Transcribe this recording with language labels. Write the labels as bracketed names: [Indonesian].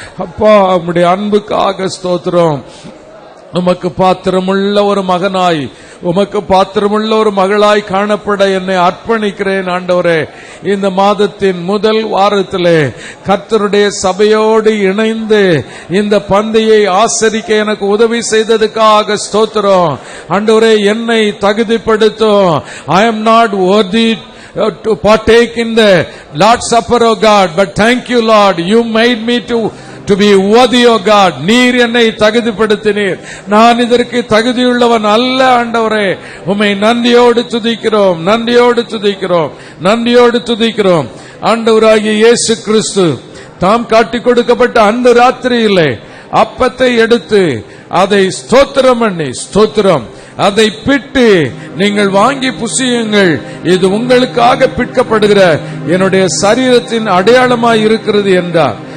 [Tamil] அப்பா, உம்முடைய அன்புக்காக ஸ்தோத்திரம். உமக்கு பாத்திரமுள்ள ஒரு மகனாய், உமக்கு பாத்திரமுள்ள ஒரு மகளாய் காணப்பட என்னை அர்ப்பணிக்கிறேன் ஆண்டவரே. இந்த மாதத்தின் முதல் வாரத்திலே கர்த்தருடைய சபையோடு இணைந்து இந்த பந்தியை ஆசரிக்க எனக்கு உதவி செய்ததுக்காக ஸ்தோத்திரம் ஆண்டவரே. என்னை தகுதிப்படுத்தும். [English] I am not worthy to partake in the Lord's Supper, O God, but thank you, Lord, you made me to be worthy, O God. [Tamil] நீர் என்னை தகுதிப்படுத்தினீர். நான் இதற்கு தகுதியுள்ளவன் அல்ல ஆண்டவரே. உம்மை நன்றியோடு துதிக்கிறோம், நன்றியோடு துதிக்கிறோம், நன்றியோடு துதிக்கிறோம். ஆண்டவராகிய இயேசு கிறிஸ்து தாம் காட்டிக் கொடுக்கப்பட்ட அந்த ராத்திரியிலே அப்பத்தை எடுத்து அதை ஸ்தோத்திரம் பண்ணி, ஸ்தோத்திரம், அதை பிட்டு நீங்கள் வாங்கி புசியுங்கள், இது உங்களுக்காக பிற்கப்படுகிற என்னுடைய சரீரத்தின் அடையாளமாய் இருக்கிறது என்றார்.